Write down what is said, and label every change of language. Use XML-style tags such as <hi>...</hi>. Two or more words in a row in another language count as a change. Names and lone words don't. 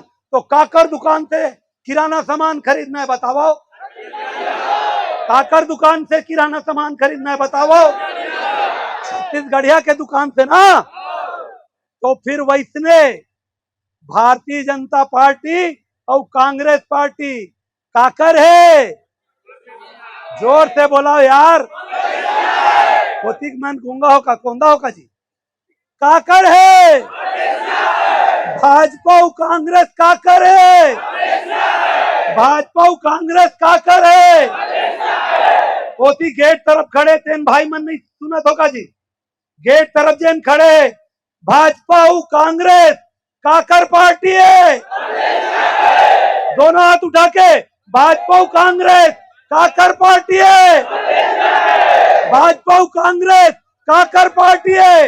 <hne>तो काकर दुकान से किराना सामान खरीदना है बताओ, काकर दुकान से किराना सामान खरीदना है बताओ, छत्तीसगढ़िया के दुकान से ना। तो फिर वैसने भारतीय जनता पार्टी और कांग्रेस पार्टी काकर है, जोर से बोलाओ यार, कोतिक मन गूंगा हो का कोंदा हो का जी, काकर है, भाजपा और कांग्रेस काकर है, भाजपा और कांग्रेस काकर है। कोती गेट तरफ खड़े तेन भाई मन नहीं सुनत होगा जी, गेट तरफ जेन खड़े, भाजपा और कांग्रेस काकर पार्टी है, दोनों हाथ उठा के, भाजपा और कांग्रेस काकर पार्टी है, भाजपा और कांग्रेस काकर पार्टी है।</hne>